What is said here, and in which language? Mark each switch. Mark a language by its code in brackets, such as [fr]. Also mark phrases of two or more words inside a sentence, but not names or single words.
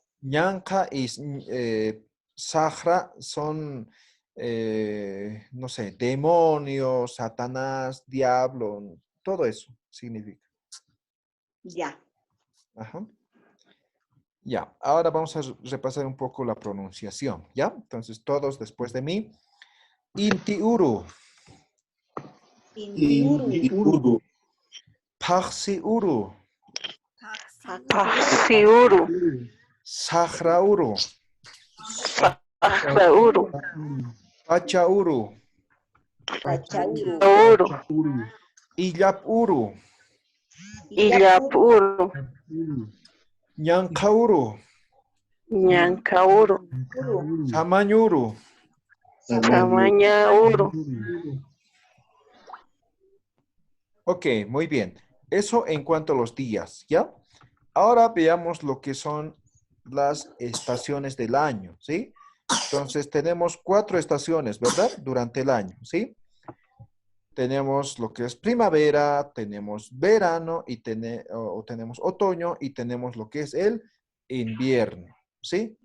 [es] Ñanca y Sahra son, no sé, demonio, Satanás, diablo, todo eso significa. ya. Ajá. Ya, ahora vamos a repasar un poco la pronunciación, ¿ya? Entonces, todos después de mí. [ay] Intiuru, Intiuru, Intiuru. Paxiuru, Paxiuru, Paxiuru, Sahrauru, Sahlauru, Pachauru, Pachauru, Uru, Illapuru, Illapuru, Illapuru, Ñancauru, Ñancauru, Samañuru. Samañauru. [es] Ok, muy bien. Eso en cuanto a los días, ¿ya? Ahora veamos lo que son las estaciones del año, ¿sí? Entonces tenemos 4 estaciones, ¿verdad? Durante el año, ¿sí? Tenemos lo que es primavera, tenemos verano y tenemos otoño y tenemos lo que es el invierno, ¿sí?